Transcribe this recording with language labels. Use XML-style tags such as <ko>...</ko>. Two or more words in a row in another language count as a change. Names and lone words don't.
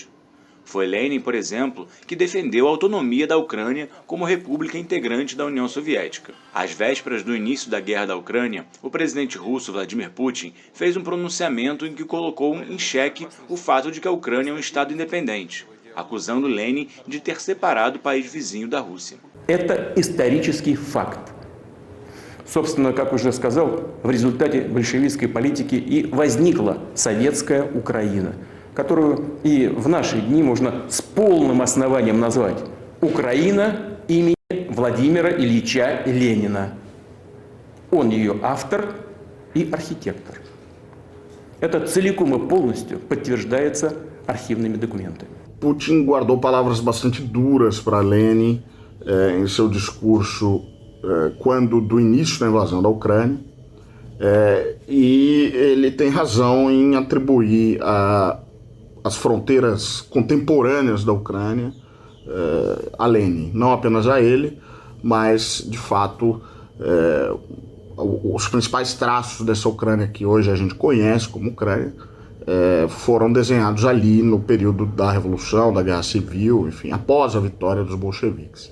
<pt>Foi Lenin, por exemplo, que defendeu a autonomia da Ucrânia como república integrante da União Soviética. Às vésperas do início da guerra da Ucrânia, o presidente russo Vladimir Putin fez um pronunciamento em que colocou em xeque o fato de que a Ucrânia é um Estado independente, acusando Lenin de ter separado o país vizinho da Rússia.</pt> <ru>Это исторический факт. Собственно, как уже сказал, в результате большевистской политики и возникла советская Украина, которую и в наши дни можно с полным основанием назвать Украина имени Владимира Ильича Ленина. Он ее автор и архитектор. Это целиком и полностью подтверждается архивными документами.</ru> <pt>Putin guardou palavras bastante duras para Lenin em seu discurso quando do início da invasão da Ucrânia, e ele tem razão em atribuir as fronteiras contemporâneas da Ucrânia a Lenin, não apenas a ele, mas de fato os principais traços dessa Ucrânia que hoje a gente conhece como Ucrânia foram desenhados ali no período da Revolução, da Guerra Civil, enfim, após a vitória dos bolcheviques.</pt>